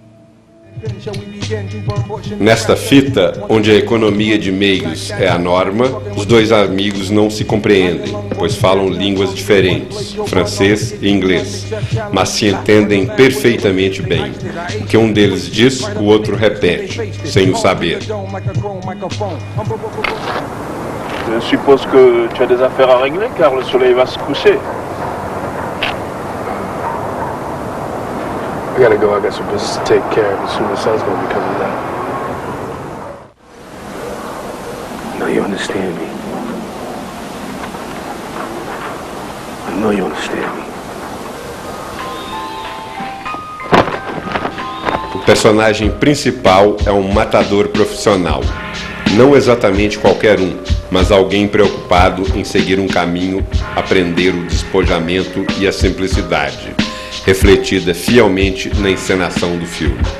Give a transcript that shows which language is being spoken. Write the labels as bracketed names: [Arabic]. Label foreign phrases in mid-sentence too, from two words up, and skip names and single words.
[Portuguese] Nesta fita, onde a economia de meios é a norma, os dois amigos não se compreendem, pois falam línguas diferentes, francês e inglês, mas se entendem perfeitamente bem. O que um deles diz, o outro repete, sem o saber. [French] Je suppose que tu as des affaires à régler, car le soleil va se coucher. [English] I gotta go, I got some business to take care of. Soon the sun's gonna be coming down. I know you understand me. I know you understand me. [Portuguese] O personagem principal é um matador profissional. Não exatamente qualquer um, mas alguém preocupado em seguir um caminho, aprender o despojamento e a simplicidade, refletida fielmente na encenação do filme.